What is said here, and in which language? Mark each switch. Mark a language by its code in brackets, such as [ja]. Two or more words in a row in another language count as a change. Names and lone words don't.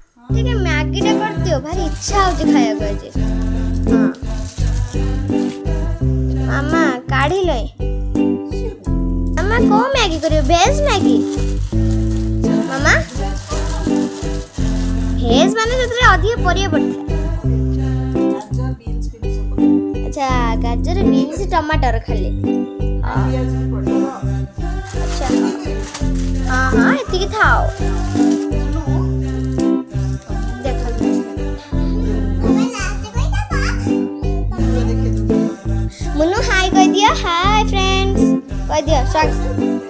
[or] ଟିକେ ମ୍ୟାଗି ଟା କରିଦିଅ ଭାରି ଇଚ୍ଛା ହଉଛି ଖାଇବାକୁ ଆଜି। ହଁ ମାମା କାଢିଲେ ମାମା କୋଉ ମ୍ୟାଗି କରିବ ଭେଜ ମ୍ୟାଗି ମାମା ଭେଜ ମାନେ ସେଥିରେ ଅଧିକ ପରିବା ପଡିଥାଏ। [hi] अच्छा गाजर बीन्स टमाटर खाली अच्छा हाँ हाँ इतनी थाओ देख मुन्नू हाय कह दिया [en] hi friends [hi] कह दिया स्वागत